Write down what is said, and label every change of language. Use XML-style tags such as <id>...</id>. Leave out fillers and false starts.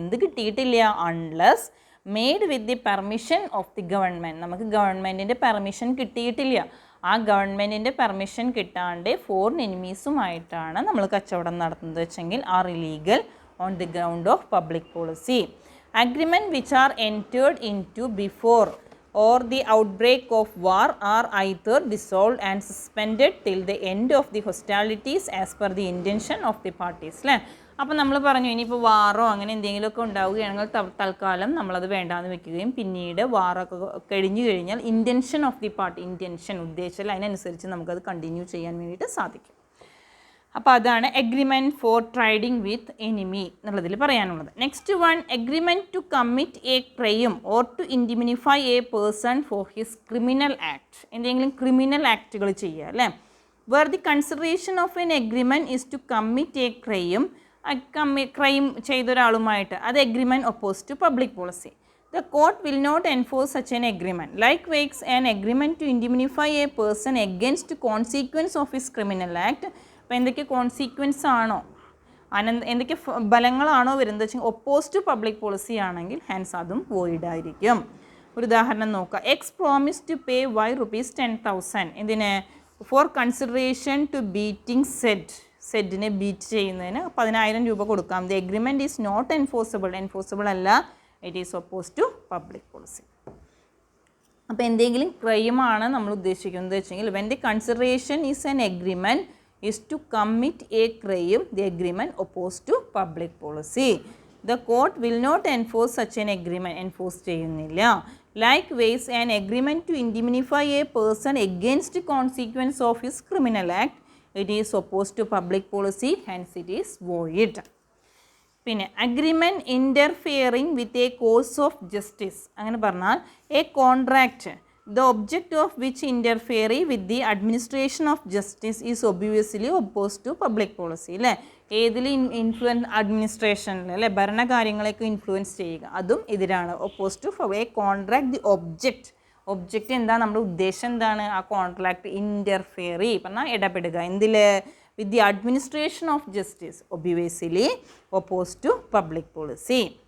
<ml>എന്ത് കിട്ടിയിട്ടില്ല,</ml> <en>unless made with the permission of the government,</en> <ml>നമുക്ക് ഗവൺമെൻറ്റിൻ്റെ പെർമിഷൻ കിട്ടിയിട്ടില്ല. ആ ഗവൺമെൻറ്റിൻ്റെ പെർമിഷൻ കിട്ടാണ്ട് ഫോറിൻ എനിമീസുമായിട്ടാണ് നമ്മൾ കച്ചവടം നടത്തുന്നത് വെച്ചെങ്കിൽ</ml> <en>Are illegal on the ground of public policy. Agreement which are entered into before or the outbreak of war are either dissolved and suspended till the end of the hostilities as per the intention of the parties.</en> <ml>അല്ലേ, അപ്പോൾ നമ്മൾ പറഞ്ഞു ഇനിയിപ്പോൾ വാറോ അങ്ങനെ എന്തെങ്കിലുമൊക്കെ ഉണ്ടാവുകയാണെങ്കിൽ തൽക്കാലം നമ്മളത് വേണ്ടാന്ന് വെക്കുകയും പിന്നീട് വാറൊക്കെ കഴിഞ്ഞു കഴിഞ്ഞാൽ</ml> <en>intention of the party,</en> <ml>ഉദ്ദേശിച്ചാൽ അതിനനുസരിച്ച് നമുക്കത് കണ്ടിന്യൂ ചെയ്യാൻ വേണ്ടിയിട്ട് സാധിക്കും. അപ്പോൾ അതാണ് എഗ്രിമെൻറ്റ് ഫോർ ട്രേഡിംഗ് വിത്ത് എനിമി എന്നുള്ളതിൽ പറയാനുള്ളത്.</ml> <en>Next one, agreement to commit a crime or to indemnify a person for his criminal act.</en> <ml>എന്തെങ്കിലും ക്രിമിനൽ ആക്റ്റുകൾ ചെയ്യുക അല്ലേ.</ml> <en>where the consideration of an agreement is to commit a crime</en> <ml>ചെയ്ത ഒരാളുമായിട്ട്, അത്</ml> <en>Agreement oppose to public policy. The court will not enforce such an agreement. Likewise, an agreement to indemnify a person against consequence of his criminal act.</en> <ml>അപ്പോൾ എന്തൊക്കെ consequence ആണോ, എന്തൊക്കെ ഫലങ്ങളാണോ വരുന്നത് വെച്ചാൽ oppose to public policy ആണെങ്കിൽ Hans അതും void ആയിരിക്കും. ഒരു ഉദാഹരണം നോക്കുക.</ml> <en>X promise to pay Y ₹10,000 എന്തിന്, for consideration to beating</en> <ml>സെഡിനെ beat ചെയ്യുന്നതിന് 10,000 രൂപ കൊടുക്കാം.</ml> <en>The agreement is not enforceable അല്ല, it is oppose to public policy.</en> <ml>അപ്പോൾ എന്തെങ്കിലും ക്രൈമാണ് നമ്മൾ ഉദ്ദേശിക്കുന്നത് വെച്ചെങ്കിൽ</ml> <en>When the consideration is an agreement is to commit a crime, the agreement opposed to public policy. The court will not enforce such an agreement, enforce</en> <ml>ചെയ്യുന്നില്ല.</ml> <en>Likewise, an agreement to indemnify a person against consequence of his criminal act, it is opposed to public policy, hence it is void. പിന്നെ agreement interfering with a course of justice,</en> <ml>അങ്ങനെ പറഞ്ഞാൽ</ml> <en>A contract the object of which interfere with the administration of justice is obviously opposed to public policy.</en> <ml>അല്ലേ, ഏതിൽ അഡ്മിനിസ്ട്രേഷനിൽ അല്ലേ ഭരണകാര്യങ്ങളെയൊക്കെ influence ചെയ്യുക, അതും എതിരാണ്.</ml> <en>oppose to a contract, the object എന്താ,</en> <ml>നമ്മുടെ ഉദ്ദേശം എന്താണ്,</ml> <en>ആ contract interfere</en> <ml>പറഞ്ഞാൽ ഇടപെടുക എന്തിൽ,</ml> <en>With the administration of justice, obviously oppose to public policy.</en>